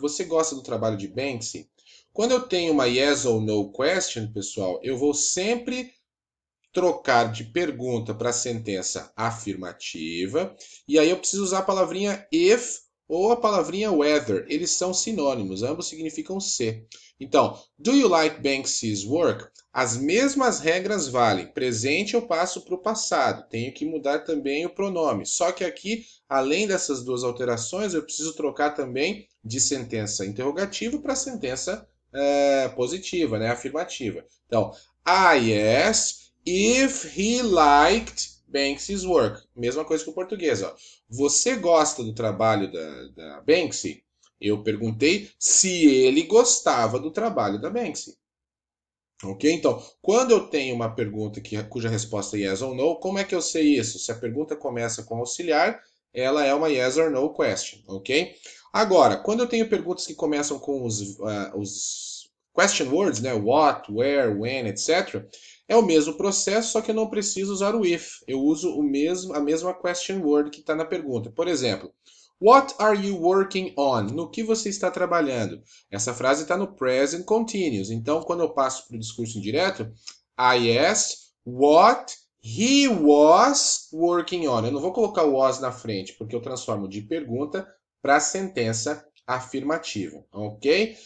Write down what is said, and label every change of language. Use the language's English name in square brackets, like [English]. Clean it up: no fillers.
[Portuguese] Você gosta do trabalho de Banksy? Quando eu tenho uma yes or no question, pessoal, eu vou sempre trocar de pergunta para sentença afirmativa, e aí eu preciso usar a palavrinha if ou a palavrinha whether. Eles são sinônimos, ambos significam se. [English] Então, do you like Banksy's work? [Portuguese] As mesmas regras valem. Presente eu passo para o passado. Tenho que mudar também o pronome. Só que aqui, além dessas duas alterações, eu preciso trocar também de sentença interrogativa para sentença positiva, né, afirmativa. [English] Então, yes, if he liked Banksy's work. [Portuguese] Mesma coisa que o português. Ó. Você gosta do trabalho da Banksy? Eu perguntei se ele gostava do trabalho da Banksy. Ok? Então, quando eu tenho uma pergunta cuja resposta é yes ou no, como é que eu sei isso? Se a pergunta começa com auxiliar, ela é uma yes or no question. Ok? Agora, quando eu tenho perguntas que começam com os question words, né? What, where, when, etc., é o mesmo processo, só que eu não preciso usar o if. Eu uso a mesma question word que está na pergunta. [English] Por exemplo, what are you working on? [Portuguese] No que você está trabalhando? Essa frase está no present continuous. Então, quando eu passo para o discurso indireto, [English] I asked what he was working on. [Portuguese] Eu não vou colocar o was na frente, porque eu transformo de pergunta para sentença afirmativa, ok?